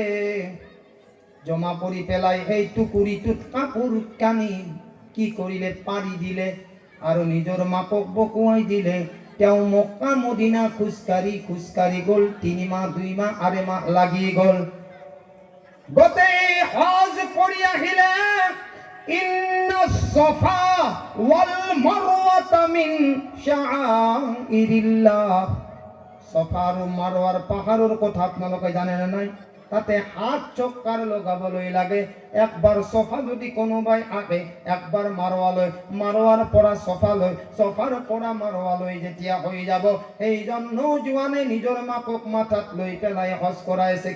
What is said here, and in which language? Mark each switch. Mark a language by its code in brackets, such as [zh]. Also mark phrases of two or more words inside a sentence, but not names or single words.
[as] জমা কৰি পেলাই সেই টুকুৰিটোত কাপোৰ কানি কি কৰিলে? পাৰি দিলে। আৰু নিজৰ মাকক বকুৱাই দিলে। তেওঁ মক্কা মদিনা খোজকাঢ়ি গ'ল। 3 মাহ 2 মাহ 8 মাহ লাগি গ'ল। গোটেই হজ কৰি আহিলে। [ar] إن الصفا والمروة من شعائر الله. [as] সফা আৰু মারওয়ার পাহাড়ৰ কথা আপোনালোকে জানে না নাই? তাতে হাত চক্কাৰ লগাবলৈ লাগে। একবাৰ সফা যদি কোনোবাই আহে, একবাৰ মারওয়ালৈ, মারওয়ার পৰা সফালৈ, সফাৰ পৰা মারওয়ালৈ যেতিয়া হৈ যাব, সেইজন নৌজোৱানে নিজৰ মাকক মাথাত লৈ পেলাই হজ কৰাইছে।